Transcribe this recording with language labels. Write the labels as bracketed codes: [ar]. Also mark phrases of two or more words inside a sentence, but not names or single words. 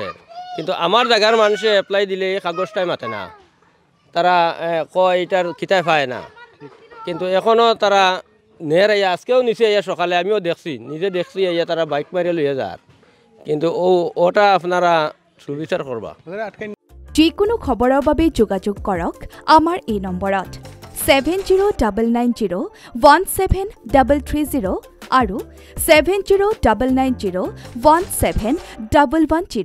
[syl] কিন্তু আমার জায়গার মানুষে এপ্লাই দিলে এই কাগজটাই মাতে না, তারা কয় এটার খিতায় পায় না। কিন্তু এখনও তারা নের আইয়া, আজকেও নিচে আইয়া সকালে আমিও দেখছি, নিজে দেখছি আইয়া তারা বাইক মারিয়া লইয়া যার। কিন্তু ওটা আপনারা সুবিচার করবা। [as] যিকোনো খবৰৰ বাবে যোগাযোগ কৰক আমাৰ এই নম্বৰত 7099017330 আৰু 7099017110।